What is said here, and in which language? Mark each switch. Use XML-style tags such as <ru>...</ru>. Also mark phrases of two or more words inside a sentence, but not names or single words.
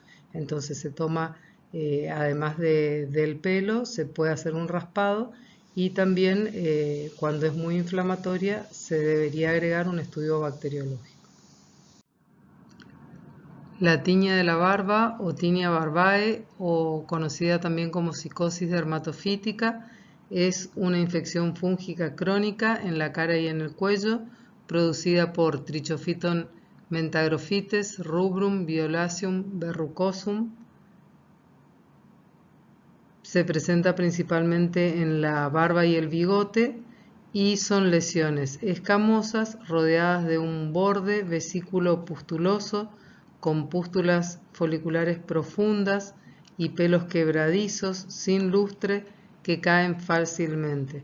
<es>Entonces se toma, además del pelo, se puede hacer un raspado y también cuando es muy inflamatoria se debería agregar un estudio bacteriológico. La tiña de la barba o tinea barbae, o conocida también como psicosis dermatofítica, es una infección fúngica crónica en la cara y en el cuello producida por Trichophyton mentagrophytes, rubrum, violaceum, verrucosum. Se presenta principalmente en la barba y el bigote y son lesiones escamosas rodeadas de un borde vesículo pustuloso con pústulas foliculares profundas y pelos quebradizos sin lustre que caen fácilmente.</es>